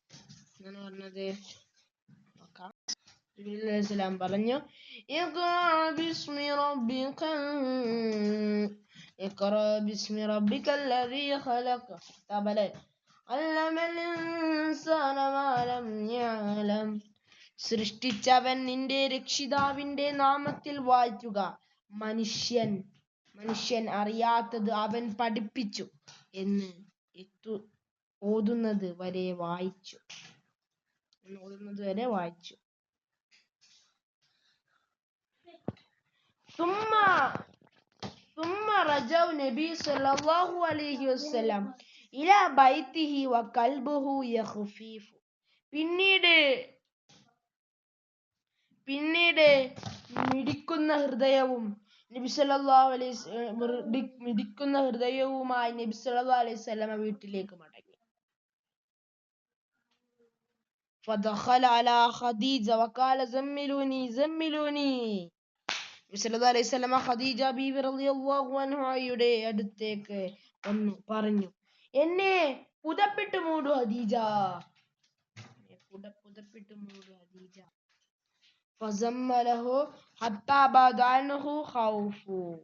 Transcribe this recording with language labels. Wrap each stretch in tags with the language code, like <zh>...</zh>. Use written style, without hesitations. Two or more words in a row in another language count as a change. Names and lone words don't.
<ml>ജിബ്രീൽ അലൈഹിസ്സലാം പറഞ്ഞു,</ml> <ar>اقرأ باسم ربك الذي خلق علم الإنسان ما لم يعلم.</ar> <ml>സൃഷ്ടിച്ചവൻ നിന്റെ രക്ഷിതാവിന്റെ നാമത്തിൽ വായിക്കുക. മനുഷ്യൻ അറിയാത്തത് അവൻ പഠിപ്പിച്ചു എന്ന് ഓതുന്നത് വരെ വായിച്ചു.</ml> <ar>ثم رجع النبي صلى الله عليه وسلم إلى بيته وقلبه يخفف.</ar> <ml>പിന്നീട് മിടിക്കുന്ന ഹൃദയവുമായി നബി</ml> <ar>صلى الله عليه وسلم</ar> <ml>വീട്ടിലേക്ക് മടങ്ങി.</ml> <ar>فدخل على خديجة وقال زملوني.</ar> <ml>നബി</ml> <ar>صلى الله عليه وسلم</ar> <ml>ഖദീജ ബീവി</ml> <ar>رضي الله عنها</ar> <ml>അടുത്തേക്ക് വന്നു പറഞ്ഞു, എന്നെ പുതപ്പിട്ട് മൂടു ഖദീജ.</ml> <ar>فزملوه حتى ذهب عنه الخوف.</ar>